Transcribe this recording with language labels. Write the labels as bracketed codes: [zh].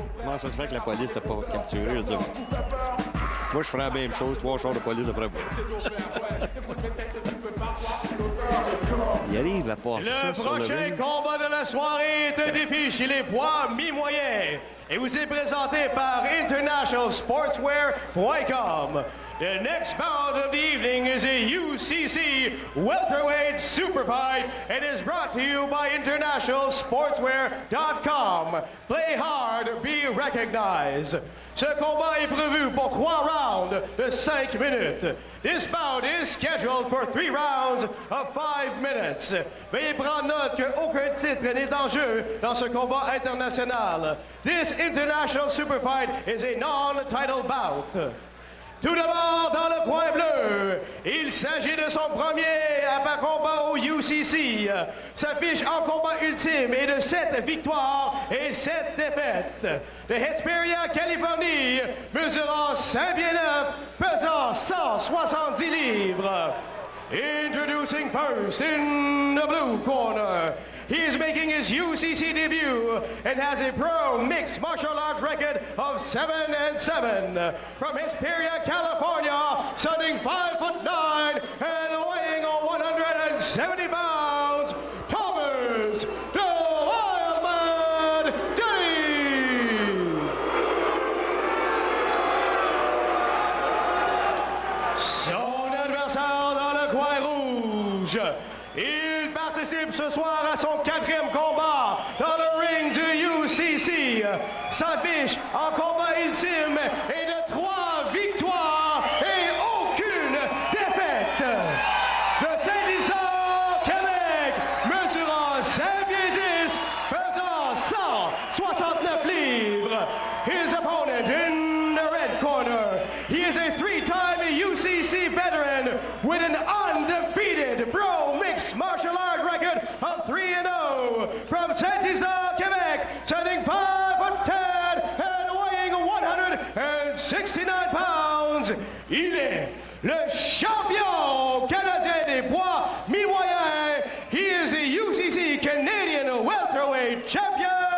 [fr] Comment ça se fait que la police t'a pas capturé? Je dis, moi, je ferais la même chose, 3 chars de police après moi. Il arrive à passer Le prochain combat de la soirée est un défi chez les poids mi-moyens et vous est présenté par internationalsportswear.com. [en] The next bout of the evening is a UCC welterweight super fight and is brought to you by internationalsportswear.com. Play hard, be recognized. [fr] Ce combat est prévu pour 3 rounds de 5 minutes. [en] This bout is scheduled for 3 rounds of 5 minutes. [fr] Veuillez prendre note qu'aucun titre n'est en jeu dans ce combat international. [en] This international super fight is a non-title bout. [fr] Tout d'abord, dans le coin bleu, il s'agit de son premier combat au UCC. Sa fiche en combat ultime est de 7 victoires et 7 défaites. De Hesperia, Californie, mesurant 5 pieds 9, pesant 170 livres. [en] Introducing first in the blue corner. He is making his UCC debut and has a pro mixed martial arts record of 7-7. From Hesperia, California, standing 5'9" and weighing 170 pounds, Thomas the Wildman Denny. [fr] Son adversaire dans le coin rouge. Il participe ce soir à son 4e combat dans le ring du UCC. Sa fiche en combat ultime est de 3 victoires et aucune défaite. De Saint-Isidore, Québec, mesurant 5 pieds 10, pesant 169 livres. [en] His opponent in the red corner. He is a 3-time UCC veteran with an undefeated pro mixed martial art record of 3-0 from Saint-Isidore, Québec, standing 5'10" and weighing 169 pounds. [fr] Il est le champion canadien des poids mi-moyens. [en] He is the UCC Canadian welterweight champion.